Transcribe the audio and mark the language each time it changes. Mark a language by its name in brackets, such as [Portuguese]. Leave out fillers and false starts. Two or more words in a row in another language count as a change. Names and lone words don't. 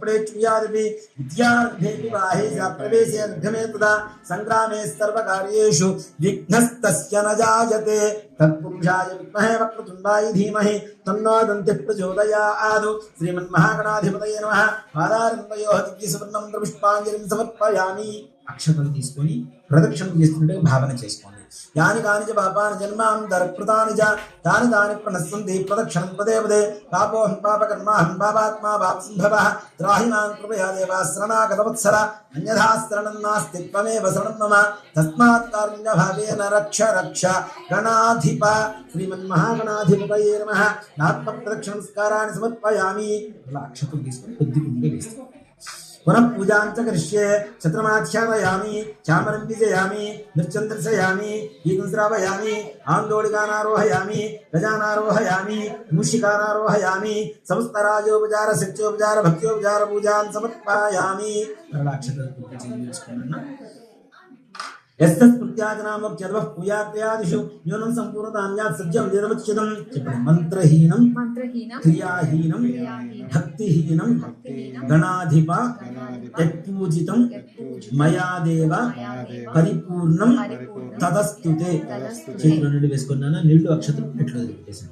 [Sanskrit] पठेच्छुयादिपि विद्यार्थेऽपि बाहे प्रवेशे निर्गमे तदा सङ्ग्रामे सर्वकार्येषु विघ्नस्तस्य न जायते तत्पुरुषाय विद्महे वक्रतुण्डाय धीमहि तन्नो दन्तिः प्रचोदयात् श्रीमन्महागणाधिपतये नमः पादारविन्दयोः दिव्यसुवर्णं पुष्पाञ्जलिं समर्पयामि [Telugu] అక్షతలు తీసుకొని ప్రదక్షిణం చేస్తున్నట్టుగా భావన చేసుకోండి. [Sanskrit] యాని కాని పాపాని జన్మాంతరకృతాని చ తాని తాని ప్రణశ్యంతి ప్రదక్షిణం పదే పదే పాపోహం పాపకర్మాహం పాపాత్మా పాపసంభవః త్రాహి మాం కృపయా దేవా శరణాగతవత్సల అన్యథా శరణం నాస్తి త్వమేవ శరణం మమ తస్మాత్ కారుణ్యభావేన రక్ష రక్ష గణాధిప శ్రీమన్మహాగణాధిపతయే నమః ఆత్మ ప్రదక్షిణ నమస్కారాన్ని సమర్పయామి. [Telugu] అలా అక్షతలు తీసుకొని కొద్ది కొద్దిగా వేస్తాం. [Sanskrit] पुनः पूजां च करिष्ये छत्रमाध्यापयामि चामरं विजयामि नृत्यं दर्शयामि गीतं श्रावयामि आन्दोलिकानारोहयामि गजानारोहयामि मूषिकानारोहयामि समस्तराजोपचार सत्योपचार भक्त्योपचार पूजां समर्पयामि. यस्तस्मृत्याजनामोक्त्यद्वः पूयात्यादिषु न्यूनं सम्पूर्णतान्यात् सज्जं निरवच्छिदं చెప్పండి. మంత్రహీనం క్రియాహీనం భక్తిహీనం గణాధిప యత్పూజితం మయాదేవ పరిపూర్ణం తదస్తుతే. [Telugu] చేతులు నీళ్ళు వేసుకున్నాను, నీళ్లు అక్షతలు పెట్లు పెట్టేసాను.